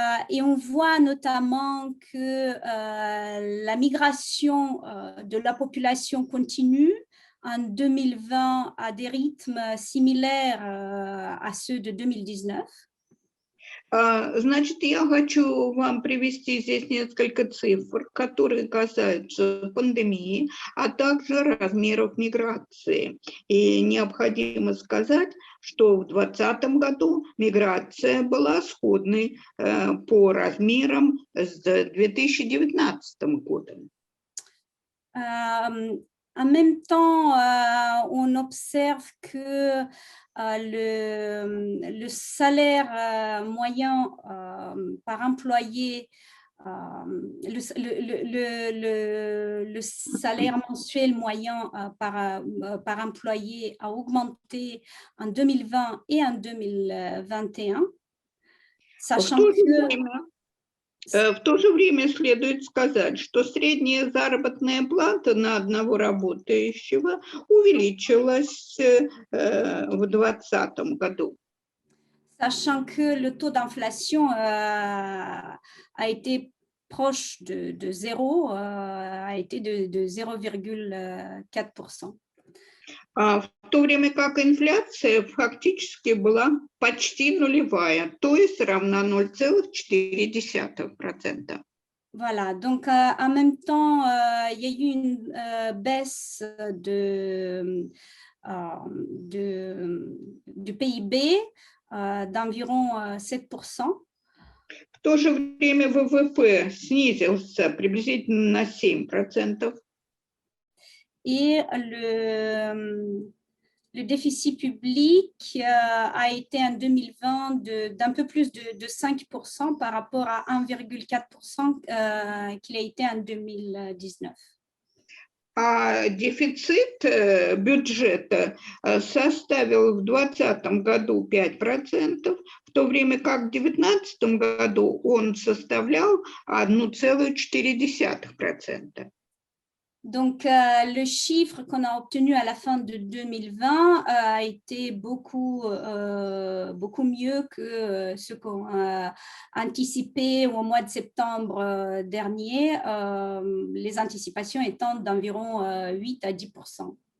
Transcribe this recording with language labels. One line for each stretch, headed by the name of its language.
French: Et on voit notamment que la migration de la population continue en 2020 à des rythmes similaires à ceux de 2019.
Russian: Значит, я хочу вам привести здесь несколько цифр, которые касаются пандемии, а также размеров миграции. И необходимо сказать, что в 2020 году миграция была сходной по размерам с 2019 годом.
French: En même temps, on observe que le salaire moyen par employé, le salaire mensuel moyen par employé a augmenté en 2020 et en 2021, sachant que...
Russian: В то же время следует сказать, что средняя заработная плата на одного работающего увеличилась в 2020 году.
French: Sachant que le taux d'inflation a été proche de zéro, a été de 0,4%.
Russian: В то время как инфляция фактически была почти нулевая, то есть равна 0,4%.
French: Voilà, donc en même temps, il y a eu une baisse du PIB d'environ 7%.
Russian: В то же время ВВП снизился приблизительно на 7%.
French: Et le déficit public a été en 2020 d'un peu plus de 5% par rapport à 1,4% qu'il a été en 2019.
Russian: А дефицит бюджета составил в 2020 году 5%, в то время как в 2019 году он составлял 1,4%.
French: Donc, le chiffre qu'on a obtenu à la fin de 2020 a été beaucoup mieux que ce qu'on a anticipé au mois de septembre dernier, les anticipations étant d'environ 8 à 10%.